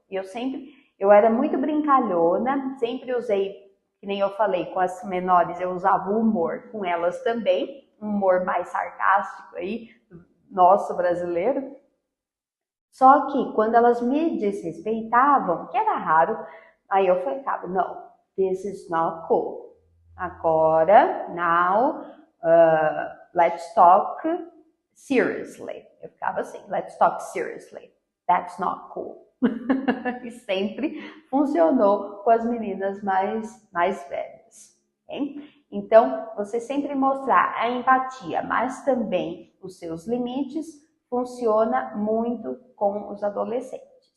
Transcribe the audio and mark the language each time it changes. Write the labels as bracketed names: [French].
[Portuguese] E eu era muito brincalhona, sempre usei, que nem eu falei, com as menores eu usava o humor, com elas também, um humor mais sarcástico aí, nosso brasileiro. Só que quando elas me desrespeitavam, que era raro, aí eu falava, não, [English] this is not cool. Agora, now, let's talk seriously. [Portuguese] Eu ficava assim, [English] let's talk seriously. That's not cool. [Portuguese] E sempre funcionou com as meninas mais velhas. Okay? Então, você sempre mostrar a empatia, mas também os seus limites, funciona muito com os adolescentes.